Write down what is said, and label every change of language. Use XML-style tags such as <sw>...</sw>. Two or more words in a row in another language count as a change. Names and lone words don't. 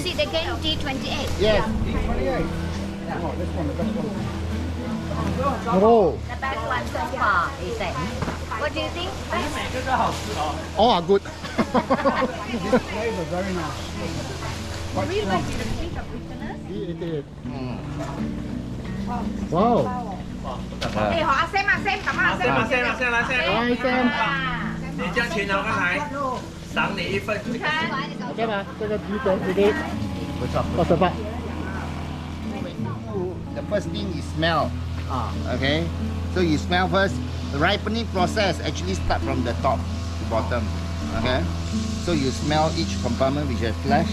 <en>is it again? D28. Yes. 28. Oh, this one, the best one. Oh, The best one so far, he said. What do you think? all are good. This flavour, very nice. Quite strong. D88. Wow.</en> <vi>Ê, họ xem mà xem, cảm ơn xem.</vi> <en>Hi Sam.</en> <zh>你将全拿过来，赏你一份。 OK 吗？这个 D88 88。</zh> <en>The first thing is smell. Okay. So you smell first. The ripening process actually start from the top to bottom. Okay. So you smell each compartment which has flesh.</en>